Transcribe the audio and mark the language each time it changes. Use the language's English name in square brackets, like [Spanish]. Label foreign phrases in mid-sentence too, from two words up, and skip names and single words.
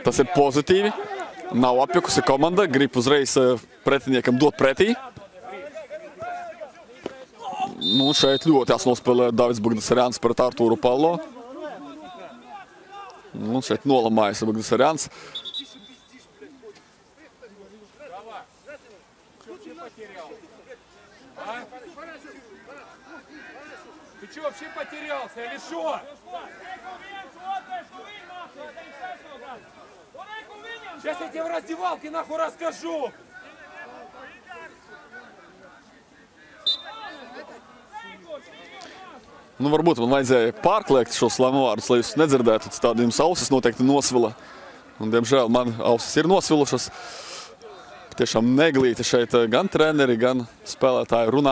[Latvian] Tas ir pozitīvi. Nav apjukusi komanda, grib uzreiz pretiniekam dot pretī. Nu, šeit ļoti nospēlē Davids Bagdasarjans pret Artūru Pallo. Nu, šeit nolamājas Bagdasarjans. [Russian] Ты что, вообще потерялся или что? Сейчас я тебе в раздевалке нахуй расскажу. [Latvian] Nu, varbūt man vajadzēja pārkliegt šos slēmu vārdus, lai jūs nedzirdētu. Tādi jums ausis noteikti nosvila. Un, diemžēl, man ausis ir nosvilušas. Tiešām neglīti šeit gan treneri, gan spēlētāji runā.